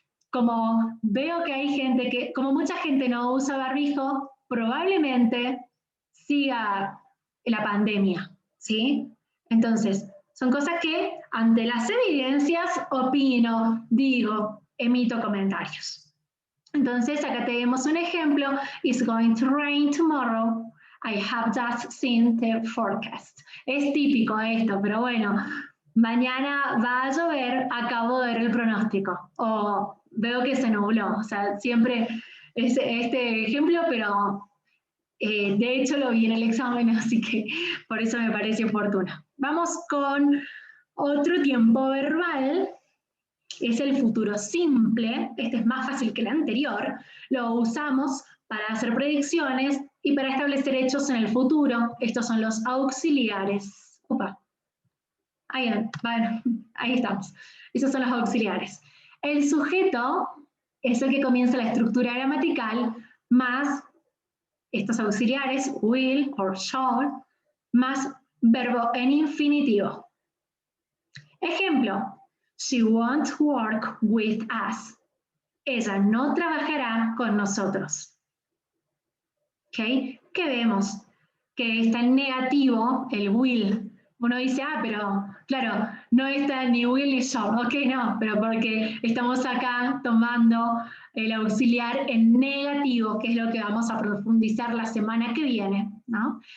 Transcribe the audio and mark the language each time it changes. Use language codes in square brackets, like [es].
[es] Como veo que hay gente que, como mucha gente no usa barbijo, probablemente siga la pandemia, ¿sí? Entonces, son cosas que ante las evidencias opino, digo, emito comentarios. Entonces, acá tenemos un ejemplo. [en] It's going to rain tomorrow. I have just seen the forecast. [es] Es típico esto, pero bueno, mañana va a llover, acabo de ver el pronóstico, o veo que se nubló, o sea, siempre es este ejemplo, pero de hecho lo vi en el examen, así que por eso me parece oportuno. Vamos con otro tiempo verbal, es el futuro simple, este es más fácil que el anterior, lo usamos para hacer predicciones y para establecer hechos en el futuro. Estos son los auxiliares. Opa. Bueno, ahí estamos. Esos son los auxiliares. El sujeto es el que comienza la estructura gramatical más estos auxiliares, will or shall, más verbo en infinitivo. Ejemplo, [en] she won't work with us. [es] Ella no trabajará con nosotros. ¿Okay? ¿Qué vemos? Que está en negativo el will. Uno dice, pero claro, no está ni will ni shall. Ok, no, pero porque estamos acá tomando el auxiliar en negativo, que es lo que vamos a profundizar la semana que viene, ¿no?